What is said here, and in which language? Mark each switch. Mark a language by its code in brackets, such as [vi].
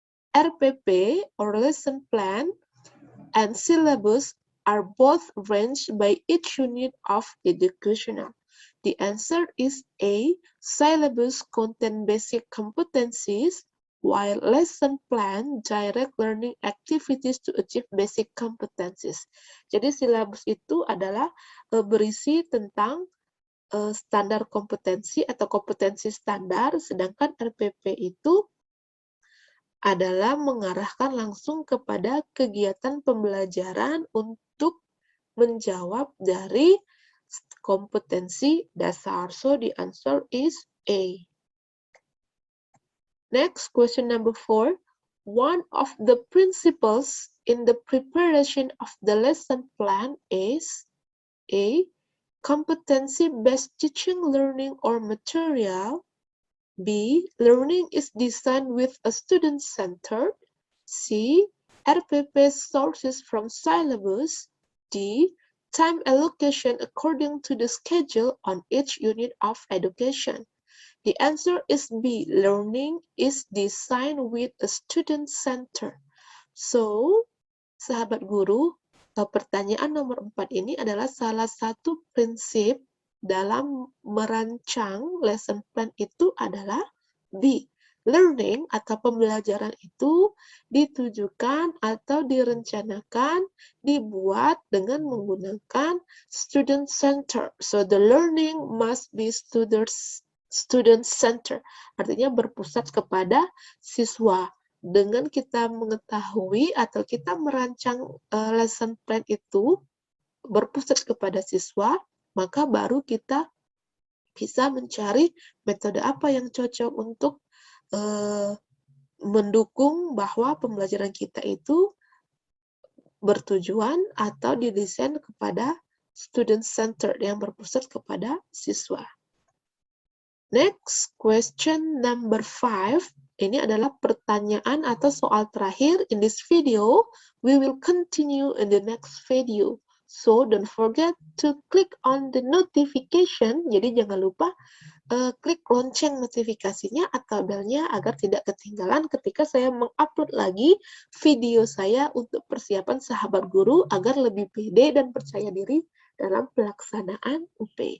[en] RPP or lesson plan and syllabus are both arranged by each unit of educational. The answer is A. Syllabus contain basic competencies, while lesson plan direct learning activities to achieve basic competencies. [id] Jadi silabus itu adalah berisi tentang standar kompetensi atau kompetensi standar, sedangkan RPP itu adalah mengarahkan langsung kepada kegiatan pembelajaran untuk menjawab dari kompetensi dasar. [en] So the answer is A. Next, question number 4. One of the principles in the preparation of the lesson plan is A. Competency-based teaching, learning, or material. B. Learning is designed with a student-centered. C. RPP sources from syllabus. D. Time allocation according to the schedule on each unit of education. The answer is B. Learning is designed with a student-centered. So, [id] sahabat guru, pertanyaan nomor 4 ini adalah salah satu prinsip dalam merancang lesson plan itu adalah B. Learning atau pembelajaran itu ditujukan atau direncanakan, dibuat dengan menggunakan student center. [en] So the learning must be student center. [id] Artinya berpusat kepada siswa. Dengan kita mengetahui atau kita merancang lesson plan itu berpusat kepada siswa, maka baru kita bisa mencari metode apa yang cocok untuk mendukung bahwa pembelajaran kita itu bertujuan atau didesain kepada student center yang berpusat kepada siswa. [en] Next, question number 5. [id] Ini adalah pertanyaan atau soal terakhir [en] in this video. We will continue in the next video. So, don't forget to click on the notification. [id] Jadi, jangan lupa klik lonceng notifikasinya atau belnya agar tidak ketinggalan ketika saya mengupload lagi video saya untuk persiapan sahabat guru agar lebih pede dan percaya diri dalam pelaksanaan UP.